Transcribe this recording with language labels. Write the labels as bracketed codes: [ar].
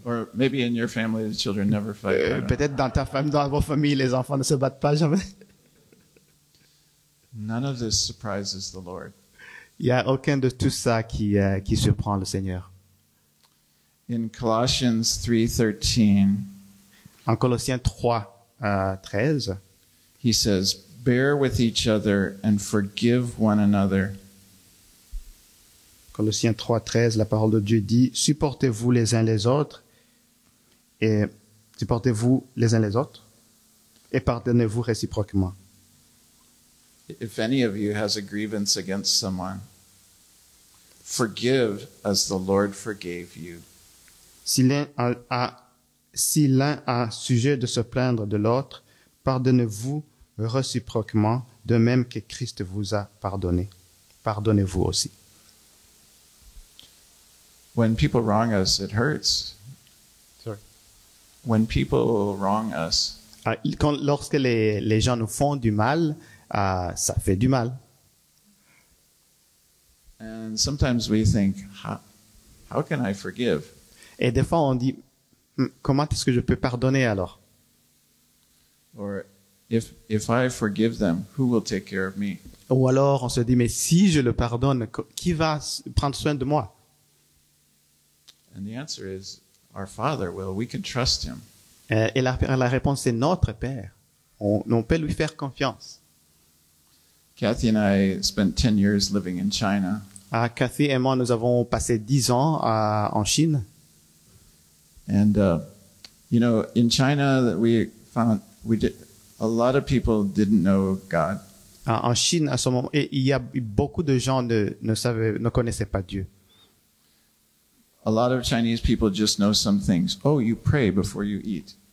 [en] Or maybe in your family, the children never fight. I don't know. [fr] Peut-être dans ta famille, dans vos familles, les enfants ne se battent pas jamais. [en] None of this surprises the Lord. [fr] Il n'y a aucun de tout ça qui surprend le Seigneur. [en] In Colossians 3:13, [fr] En Colossiens 3:13, [en] he says, "Bear with each other and forgive one another." [fr] Colossiens 3:13, la parole de Dieu dit, supportez-vous les uns les autres et pardonnez-vous réciproquement. [en] If any of you has a grievance against someone, forgive as the Lord forgave you. [fr] Si l'un a sujet de se plaindre de l'autre, pardonnez-vous réciproquement, de même que Christ vous a pardonné. Pardonnez-vous aussi. [en] When people wrong us, it hurts. Sorry. When people wrong us, [fr] Lorsque les gens nous font du mal, ça fait du mal. [en] and sometimes we think, how can I forgive? [fr] Et des fois, on dit, comment est-ce que je peux pardonner alors? [en] Or if I forgive them, who will take care of me? [fr] Ou alors, on se dit, mais si je le pardonne, qui va prendre soin de moi? [en] And the answer is, our Father will. We can trust Him. [fr] Et la réponse, c'est notre Père. On peut lui faire confiance. [en] Kathy and I spent 10 years living in China. [fr] Cathy et moi, nous avons passé 10 ans en Chine. [en] And, you know, in China, a lot of people didn't know God. [fr] En Chine, à ce moment, il y a beaucoup de gens ne connaissaient pas Dieu. [en] A lot of Chinese people just know some things. Oh, you pray before you eat.